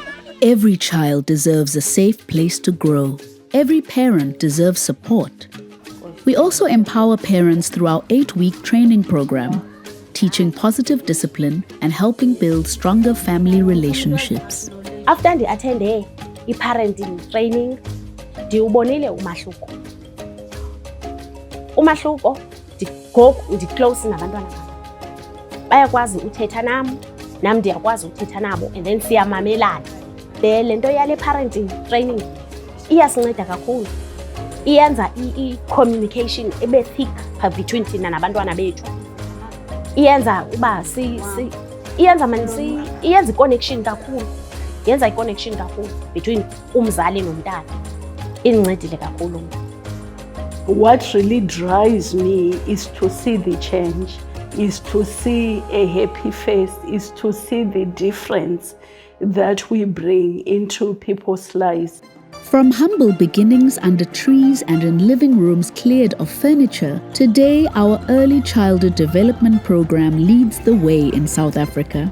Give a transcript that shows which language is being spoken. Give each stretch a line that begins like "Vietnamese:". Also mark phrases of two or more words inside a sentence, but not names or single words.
English: Every child deserves a safe place to grow. Every parent deserves support. We also empower parents through our 8-week training program, teaching positive discipline and helping build stronger family relationships. After I attended parenting training,
Xhosa: ndiwubonile umahluko. Umahluko close nabantwana babo. Bayakwazi uthetha nami ndiyakwazi uthetha nabo,
English: and then
Xhosa: siyamamelana. Le nto yale
English: parenting training
Xhosa: iyasinceda kakhulu. Iyenza i-communication ebe
English: thick between
Xhosa: thina nabantwana bethu. Iyenza uba iyenza i-connection kakhulu. Yenza i-connection kakhulu between umzali nomntana. Incedile kakhulu.
English: What really drives me is to see the change, is to see a happy face, is to see the difference that we bring into people's lives. From humble beginnings under trees and in living rooms cleared of furniture, today our early childhood development program leads the way in South Africa.